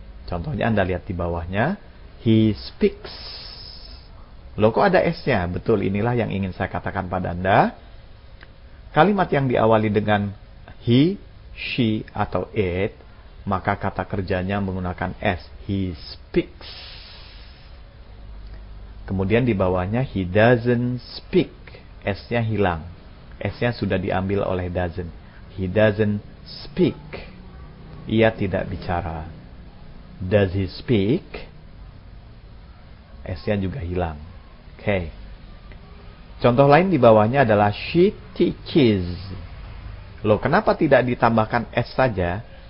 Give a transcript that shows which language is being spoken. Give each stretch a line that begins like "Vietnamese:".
Indonesian: Contohnya Anda lihat di bawahnya,
English: he speaks.
Indonesian: Loh, kok ada S-nya? Betul, inilah yang ingin saya katakan pada Anda. Kalimat yang diawali dengan he, she, atau it, maka kata kerjanya menggunakan S.
English: He speaks.
Indonesian: Kemudian di bawahnya
English: he doesn't speak.
Indonesian: S-nya hilang. S-nya sudah diambil oleh doesn't.
English: He doesn't speak.
Indonesian: Ia tidak bicara.
English: Does he speak?
Indonesian: S-nya juga hilang. Oke. Contoh lain di bawahnya adalah
English: she teaches.
Indonesian: Loh, kenapa tidak ditambahkan S saja?